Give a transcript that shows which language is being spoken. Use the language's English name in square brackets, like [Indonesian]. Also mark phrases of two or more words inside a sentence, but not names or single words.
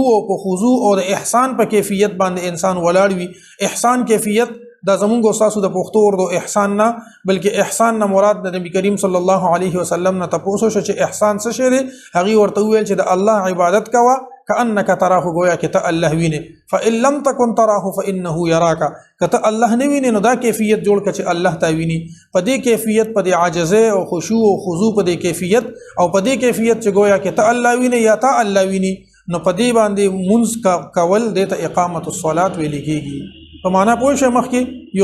[Pashto] او په خضوع او د احسان په کیفیت باندې انسان ولاړ وي احسان کیفیت دا زمونږ استاسو د پښتو ورته احسان نه بلکې احسان نه مراد د نبی کریم [Arabic] صلی الله علیه وسلم [Pashto] نه تاسو چې احسان څه شی دی هغه ورته ویل چې د الله عبادت کوه [Arabic] كأنك تراه [Pashto] گویا کې ته الله ویني [Arabic] فإن لم تكن تراه فإنه يراك [Pashto] کته الله نه ویني نو دا کیفیت جوړ کړه چې الله تا ویني په دې کیفیت په دې عاجزه او خشوع او خضوع په دې کیفیت او په دې کیفیت چې گویا کې ته الله ویني یا ته الله ویني نو په دې باندې منځ کول د [Arabic] اقامت الصلاه [Pashto] ویل کېږي په معنا پوه شئ مخکې